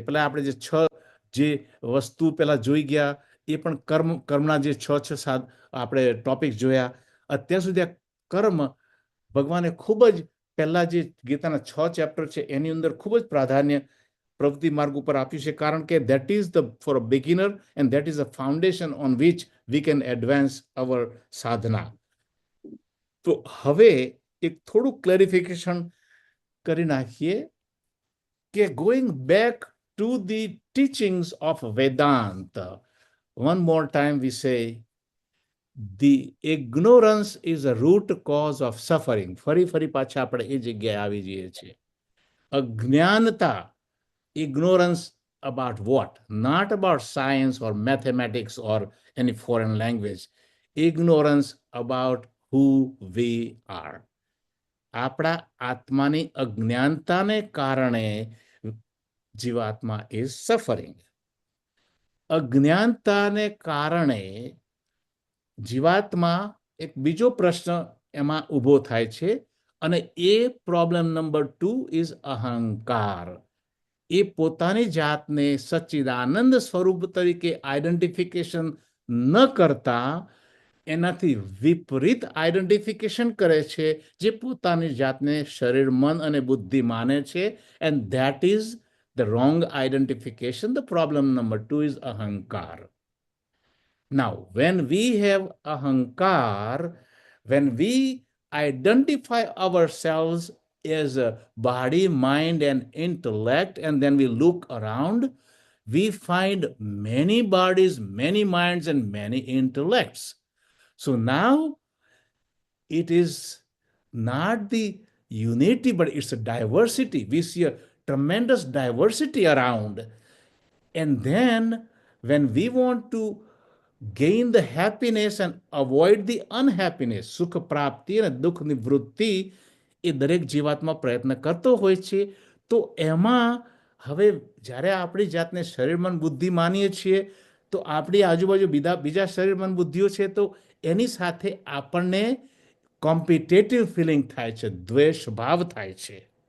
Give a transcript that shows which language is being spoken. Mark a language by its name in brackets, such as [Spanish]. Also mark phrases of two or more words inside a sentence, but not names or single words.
[Gujarati] પેલા આપણે જે 6 જે વસ્તુ પેલા જોઈ ગયા એ પણ કર્મના જે 6 આપણે ટોપિક જોયા. અત્યાર સુધી આ કર્મ ભગવાને ખૂબ જ પહેલા જે ગીતાના 6 ચેપ્ટર છે એની અંદર ખૂબ જ પ્રાધાન્ય પ્રવૃત્તિ માર્ગ ઉપર આપ્યું છે, કારણ કે [English] that is the for a beginner and that is the foundation on which we can advance our sadhana. [Gujarati] તો હવે એક થોડું ક્લેરિફિકેશન કરી નાખીએ કે [English] going back to the teachings of Vedanta, one more time we say the ignorance is a root cause of suffering. [Gujarati] ફરી પાછા આપણે એ જગ્યાએ આવી જઈએ છીએ. અજ્ઞાનતા, [English] ignorance about what? Not about science or mathematics or any foreign language. Ignorance about who we are. [Gujarati] આપણા આત્માની અજ્ઞાનતાને કારણે જીવાત્મા [English] is suffering. [Gujarati] અજ્ઞાનતાને કારણે જીવાત્મા એક બીજો પ્રશ્ન એમાં ઊભો થાય છે, અને એ [English] problem number 2 is [Gujarati] અહંકાર. એ પોતાની જાતને સચ્ચિદાનંદ સ્વરૂપ તરીકે આઈડેન્ટિફિકેશન ન કરતા એનાથી વિપરીત આઈડેન્ટિફિકેશન કરે છે, જે પોતાની જાતને શરીર, મન અને બુદ્ધિ માને છે. [English] and that is the wrong identification. the problem number 2 is અહંકાર. Now, when we have ahankar, when we identify ourselves as a body, mind, and intellect, and then we look around, we find many bodies, many minds, and many intellects. So now it is not the unity, but it's a diversity. We see a tremendous diversity around. And then when we want to gain the happiness and avoid the unhappiness, [Gujarati] સુખ પ્રાપ્તિ અને દુઃખ નિવૃત્તિ, એ દરેક જીવાત્મા પ્રયત્ન કરતો હોય છે. તો એમાં હવે જ્યારે આપણી જાતને શરીર મન બુદ્ધિ માનીએ છીએ, તો આપણી આજુબાજુ બીજા શરીર મન બુદ્ધિઓ છે, તો એની સાથે આપણને [English] competitive feeling [Gujarati] થાય છે, દ્વેષ ભાવ થાય છે.